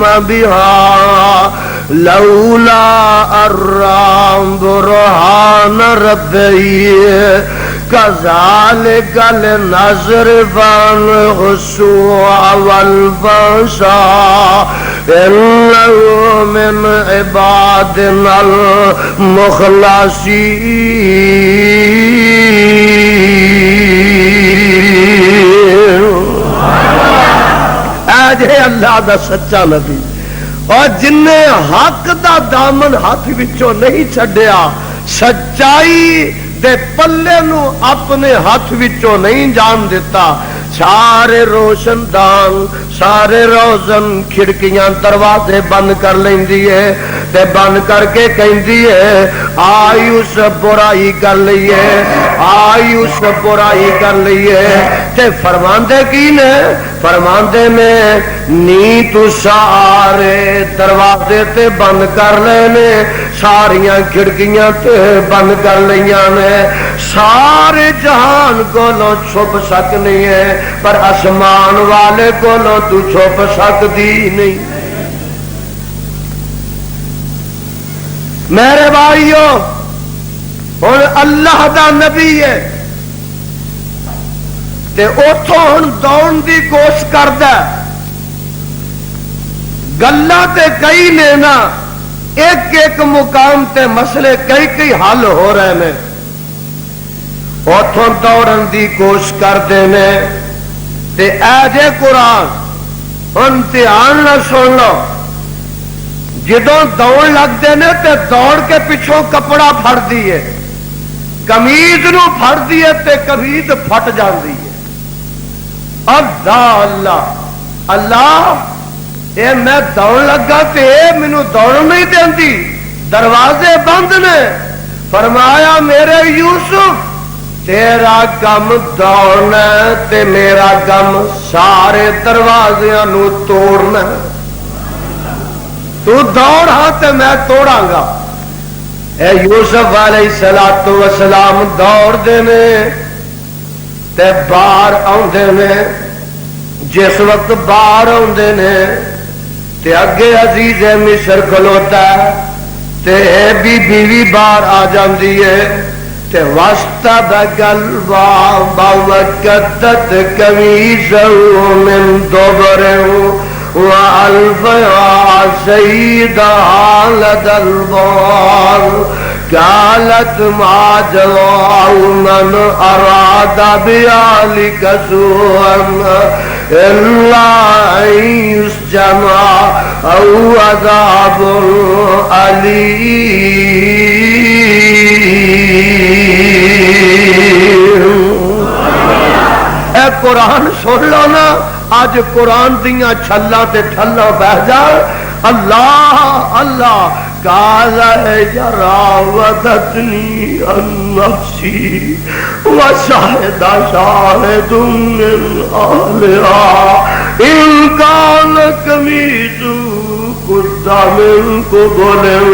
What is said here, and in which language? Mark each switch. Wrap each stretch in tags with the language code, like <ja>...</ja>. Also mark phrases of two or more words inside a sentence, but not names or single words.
<ar>بِهَا لَوْلَا أَن رَّأَىٰ بُرْهَانَ رَبِّهِ كَذَٰلِكَ لِنَصْرِفَ عَنْهُ السُّوءَ وَالْفَحْشَاءَ إِنَّهُ مِنْ عِبَادِنَا الْمُخْلَصِينَ.</ar> <pa>اے اللہ دا سچا نبی اور جن نے حق دا دامن ہاتھ وچوں نہیں چھڈیا, سچائی دے پلے نو اپنے ہاتھ وچوں نہیں جان دیتا. سارے روشن دان سارے روزن کھڑکیاں دروازے بند کر لیندی ہے. تے بن کر کے کہندی ہے آئی اس برائی کر لئیے، آئی اس برائی کر لئیے، تے فرماندے کی نے؟ فرماندے میں نی تو سارے دروازے تے بند کر لینے، ساریاں کھڑکیاں تے بند کر لیاں نے، سارے جہان کولوں چھپ سکنی ہے پر آسمان والے کولوں تو چھپ سکتی نہیں۔ میرے بھائیو ہن اللہ دا نبی ہے تے اوتھوں ہن دوڑن دی کوشش کردا، گلاں تے کئی نے نا، ایک ایک مقام تے مسئلے کئی حل ہو رہے ہیں، اوتھوں دوڑن دی کوشش کردے نے تے اے جے قرآن ہن دھیان نال سن لو، جدوں دوڑ لگتے ہیں تے دوڑ کے پچھوں کپڑا پھڑ دیے، کمیز نو پھڑ دیے تے کمیز پھٹ جاندی ہے۔ اللہ اللہ اللہ، اے میں دوڑ لگا تے اے مینوں دوڑ نہیں دیندی، دروازے بند نے۔ فرمایا میرے یوسف تیرا کم دوڑنا تے میرا کم سارے دروازیاں نو توڑنا، تو دوڑ ہاں تے میں توڑاں گا۔ اے یوسف</pa> <ar>علیہ السلام</ar> <pa>دوڑ دینے تے باہر آندے نے، جس وقت باہر آندے نے تے اگے عزیز مصر کھلوتا ہے تے بی بیوی باہر آ جاندی ہے تے وَاسْتَبَقَ</pa> <ar>الْبَابَ وَقَدَّتْ قَمِيصَهُ مِنْ دُبُرٍ وَأَلْفَ يَا سَيِّدَهَا لَدَى الْبَابِ قالت ما جزاء من أراد بأهلك سوءا إلا أن يسجن أو عذاب أليم۔</ar> <pa>اے قرآن سن لو نا، آج قرآن دیاں چھلاں تے ٹھلاں بہ جان۔</pa> <ar>اللہ اللہ قال راودتني عن نفسي وشهد شاهد من أهلها إن كان قميصه قد من قبل</ar>